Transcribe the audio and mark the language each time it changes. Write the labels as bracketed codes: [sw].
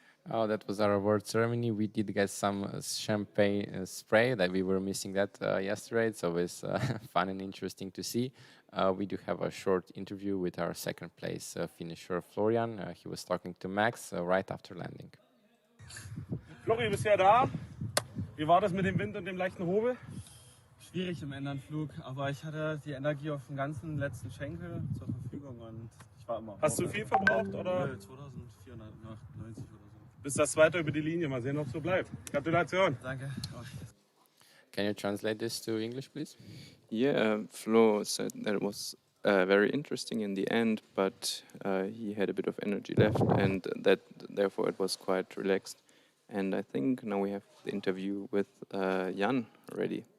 [en] Oh, that was our award ceremony. We did get some champagne spray that we were missing that yesterday. It's always fun and interesting to see. We do have a short interview with our second place finisher, Florian. He was talking to Max right after landing. [de] Flori, bist ja da. Wie war das mit dem Wind und dem leichten Hobel? Schwierig im Endanflug, aber ich hatte die Energie auf dem ganzen letzten Schenkel zur Verfügung und ich war immer. Hast du viel verbraucht oder? 2498 oder so. Bis das zweite über die Linie. Mal sehen, ob es so bleibt. Gratulation. Danke. [en] Can you translate this to English, please? Yeah, Flo said that it was very interesting in the end, but he had a bit of energy left, and that therefore it was quite relaxed. And I think now we have the interview with Jan ready.